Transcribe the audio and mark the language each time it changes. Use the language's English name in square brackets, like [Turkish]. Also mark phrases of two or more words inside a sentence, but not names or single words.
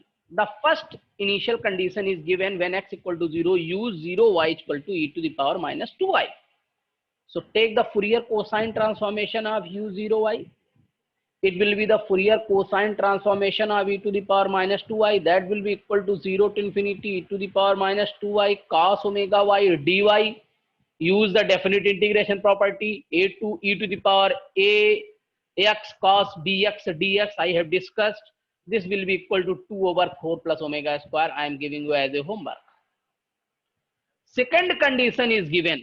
[English] The first initial condition is given when x equal to 0, use 0 y equal to e to the power minus 2y. So take the Fourier cosine transformation of u0y. It will be the Fourier cosine transformation of e to the power minus 2y. That will be equal to 0 to infinity e to the power minus 2y cos omega y dy. Use the definite integration property, a to e to the power a x cos bx dx. I have discussed. This will be equal to 2 over 4 plus omega square. I am giving you as a homework. Second condition is given.